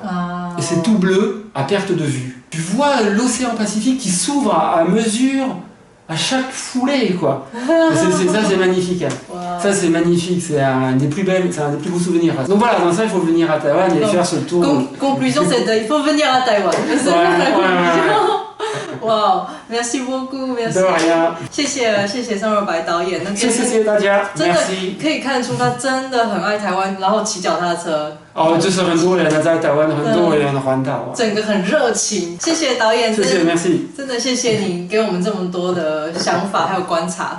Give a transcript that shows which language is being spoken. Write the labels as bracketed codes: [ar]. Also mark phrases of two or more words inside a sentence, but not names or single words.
[fr] Et c'est tout bleu à perte de vue. Tu vois l'océan Pacifique qui s'ouvre à mesure, à chaque foulée, quoi. Ça, c'est magnifique. Ça, c'est magnifique. C'est un des plus beaux souvenirs. Donc voilà, dans ça, il faut venir à Taïwan et faire ce tour. Conclusion, c'est il faut venir à Taïwan. Wow, merci beaucoup, merci。 de rien。 [zh] 谢谢尚若白导演，谢谢大家，真的可以看出他真的很爱台湾，然后骑脚踏车。就是很多人在台湾，很多人环岛，整个很热情。谢谢导演，谢谢 ，merci，真的谢谢你给我们这么多的想法还有观察。